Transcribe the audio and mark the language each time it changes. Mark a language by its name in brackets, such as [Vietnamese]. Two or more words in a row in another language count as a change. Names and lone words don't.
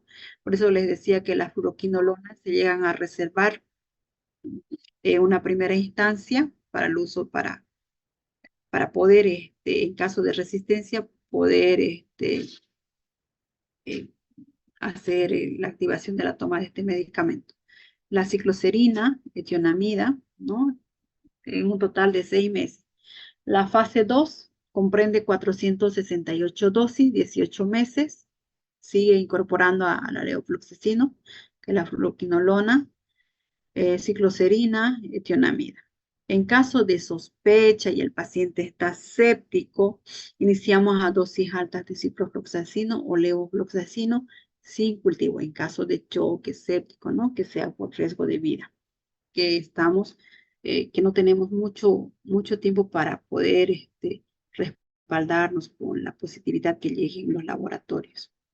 [Spanish] Por eso les decía que las fluoroquinolonas se llegan a reservar en una primera instancia para el uso para poder, en caso de resistencia, poder eh, hacer la activación de la toma de este medicamento. La cicloserina, etionamida, ¿no? En un total de 6 meses. La fase 2 comprende 468 dosis, 18 meses. Sigue incorporando a la levofloxacino, que es la fluoroquinolona, cicloserina, etionamida. En caso de sospecha y el paciente está séptico, iniciamos a dosis altas de ciprofloxacino o levofloxacino sin cultivo. En caso de choque séptico, ¿no? Que sea por riesgo de vida, que no tenemos mucho tiempo para poder respaldarnos con la positividad que lleguen los laboratorios.